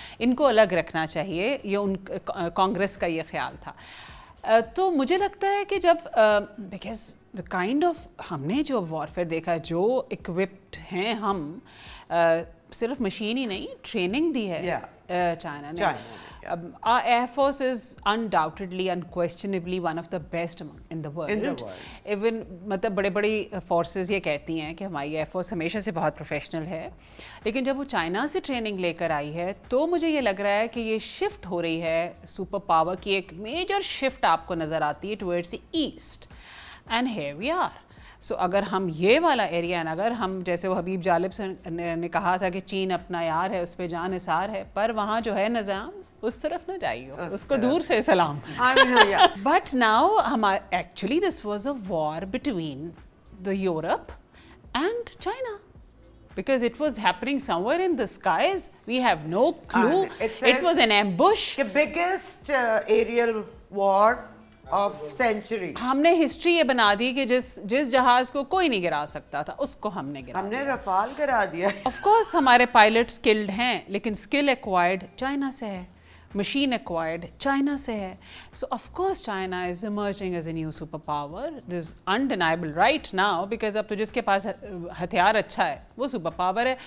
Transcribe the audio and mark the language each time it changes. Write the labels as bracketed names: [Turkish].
[Urdu] ان کو الگ رکھنا چاہیے, یہ ان کانگریس کا یہ خیال تھا. تو مجھے لگتا ہے کہ جب [English] because the kind of [Urdu] ہم نے جو وارفیئر دیکھا, جو اکوپڈ ہیں ہم, صرف مشین ہی نہیں ٹریننگ دی ہے چائنا نے. [English] Our Air Force is undoubtedly, unquestionably one of the best in the world. [Urdu] Even مطلب بڑے بڑی فورسز یہ کہتی ہیں کہ ہماری ایئر فورس ہمیشہ سے بہت پروفیشنل ہے, لیکن جب وہ چائنا سے ٹریننگ لے کر آئی ہے تو مجھے یہ لگ رہا ہے کہ یہ شفٹ ہو رہی ہے سپر پاور کی, ایک میجر شفٹ آپ کو نظر آتی ہے [English] Towards the east, and here we are. [Urdu] سو اگر ہم یہ والا ایریا, اگر ہم جیسے وہ حبیب جالب نے کہا تھا کہ چین اپنا یار ہے, اس پہ جان نثار ہے, پر وہاں جو ہے نظام اس طرف نہ جائیے, اس کو دور سے سلام. [English] But now actually this was a war between the Europe and China, because it was happening somewhere in the skies. We have no clue. It was an ambush. The biggest aerial war of century. [Urdu] ہم نے history یہ بنا دی کہ جس جہاز کو کوئی نہیں گرا سکتا تھا اس کو ہم نے گرا, ہم نے رفال کرا دیا. آف کورس ہمارے پائلٹ اسکلڈ ہیں, لیکن اسکل ایکوائرڈ چائنا سے ہے, مشین ایکوائرڈ چائنا سے ہے. So of course [English] China is emerging as a new super power. This is undeniable right now, [Urdu] because اب تو جس کے پاس ہتھیار اچھا ہے وہ سپر پاور ہے.